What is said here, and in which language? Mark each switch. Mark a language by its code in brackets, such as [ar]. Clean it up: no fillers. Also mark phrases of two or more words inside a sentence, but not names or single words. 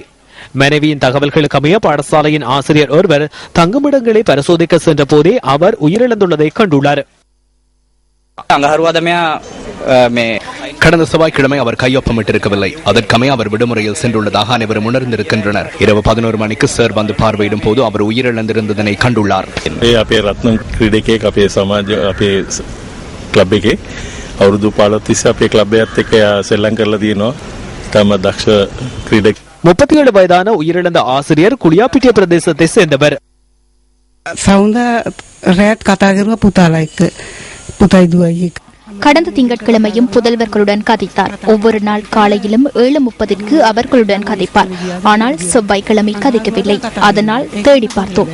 [ta] மனைவியின் தகவல்களுக்கு அமைய பாடசாலையின் ஆசிரியர் ஒருவர் தங்குமிடங்களை பரிசோதிக்க சென்ற போதே அவர் உயிரிழந்துள்ளதை கண்டுள்ளார். கடந்த செவ்வாய்க்கிழமை அவர் கையொப்பமிட்டிருக்கவில்லை. அதற்கமைய அவர் விடுமுறையில் சென்றுள்ளதாக அனைவரும் உணர்ந்திருக்கின்றனர். இரவு 11 மணிக்கு சார் வந்து பார்வையிடும் போது அவர் உயிரிழந்திருந்ததனை கண்டுள்ளார். [si] අවුරුදු 15 තිස්සේ අපේ ක්ලබ් එකත් එක්ක සෙල්ලම් කරලා තියෙනවා. තම දක්ෂ ක්‍රීඩක [ta] 37 வயதான உயிரிழந்த ஆசிரியர் குளியாப்பிட்டிய பிரதேசத்தை சேர்ந்தவர். கடந்த திங்கட்கிழமையும் புதல்வர்களுடன் கதைத்தார். ஒவ்வொரு நாள் காலையிலும் 7:30க்கு அவர்களுடன் கதைப்பார். ஆனால் செவ்வாய்க்கிழமை கதைக்கவில்லை. அதனால் தேடி பார்த்தோம்.